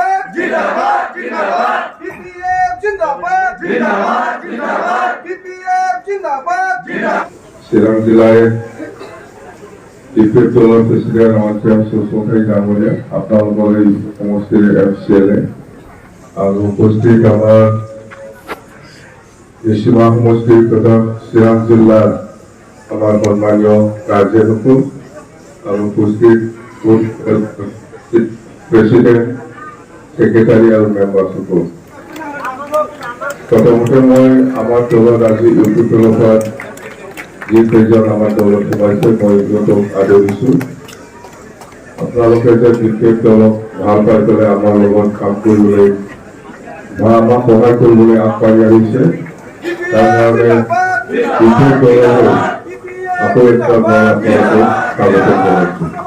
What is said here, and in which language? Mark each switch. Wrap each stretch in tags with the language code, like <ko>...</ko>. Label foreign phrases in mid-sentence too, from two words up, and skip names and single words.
<hi>जिंदाबाद जिंदाबाद बीपीएफ जिंदाबाद जिंदाबाद जिंदाबाद बीपीएफ जिंदाबाद जिंदाबाद</hi> <bn>চিরাং জেলায় বিপিএফ দলের প্রেসিডেন্ট আমাদের সুস্মিতা গাঙ্গুলিয়া আপনাদের এই সমস্ত এফসিএলএ আর উপস্থিত আমার সীমা সমষ্টি তথা চিরাং জেলার আমার সম্মানীয় কার্যকর্তা আর উপস্থিত</bn> <en>President Secretary</en> <as>আর মেম্বার সকল প্রথমতে মই আমার দলত আজি ইউপি তৰফৰ যি কেইজন আমাৰ দলত সোমাইছে মই সিহঁতক আদৰিছোঁ আপোনালোকে যে বিশেষ দলক ভাল পাই পেলাই আমাৰ লগত কাম কৰিবলৈ বা আমাক সহায় কৰিবলৈ আগবাঢ়ি আহিছে তাৰ কাৰণে বিশেষ দলৰ আকৌ একবাৰ মই আপোনালোকক স্বাগতম জনাইছোঁ</as>